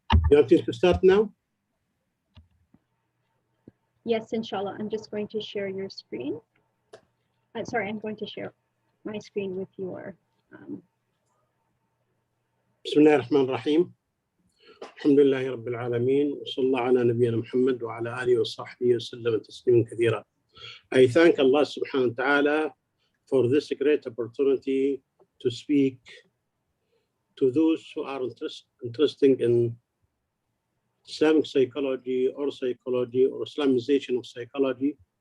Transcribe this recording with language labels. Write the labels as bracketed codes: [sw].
[en] You want me to start now? Yes, inshallah. I'm just going to share your screen. Sorry, I'm going to share my screen with your. [ar] بسم الله الرحمن الرحيم. الحمد لله رب العالمين وصلى الله على نبينا محمد وعلى آله وصحبه وسلم تسليما كثيرا. [en] I thank Allah subhanahu wa ta'ala for this great opportunity to speak to those who are interested in Islamic psychology or Islamization of psychology.